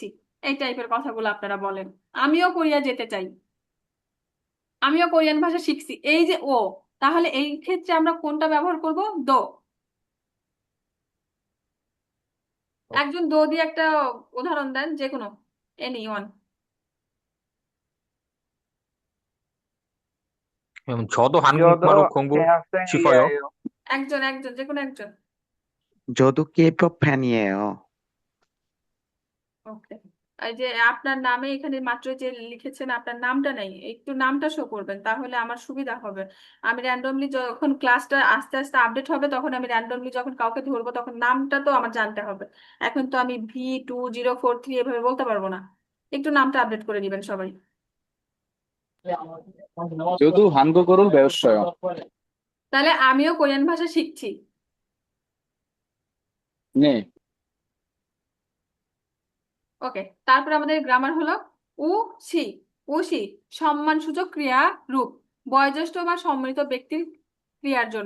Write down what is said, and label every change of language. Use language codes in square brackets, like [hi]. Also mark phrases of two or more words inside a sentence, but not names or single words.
[bn] এই টাইপের কথাগুলো আপনারা বলেন। আমিও কোরিয়া যেতে চাই, আমিও কোরিয়ান ভাষা শিখছি, এই যে ও। তাহলে এই ক্ষেত্রে আমরা কোনটা ব্যবহার করব? দো। একজন দো দিয়ে একটা উদাহরণ দেন, যে কোনো, [en] any one. [ko] 저도 한국말로 저도 공부 싶어요. 대학생이에요. [bn] একজন একজন, যে কোনো একজন। [ko] 저도 K-pop 팬이에요. [bn] ওকে। এই যে আপনার নামে এখানে মাত্র যে লিখেছেন আপনার নামটা নেই, একটু নামটা শো করবেন তাহলে আমার সুবিধা হবে। আমি র্যান্ডমলি যখন ক্লাসটা আস্তে আস্তে আপডেট হবে, তখন আমি র্যান্ডমলি যখন কাউকে ধরবো তখন নামটা তো আমার জানতে হবে। এখন তো আমি V2043 এভাবে বলতে পারবো না। একটু নামটা আপডেট করে দিবেন সবাই। [ko] 저도 한국어를 배웠어요. [bn] তাহলে আমিও কোরিয়ান ভাষা শিখছি। [ko] 네, [bn] ওকে। তারপর আমাদের গ্রামার হলো উ সি। উ সি সম্মানসূচক ক্রিয়া রূপ, বয়োজ্যেষ্ঠ বা সম্মানিত ব্যক্তির ক্রিয়ার জন্য।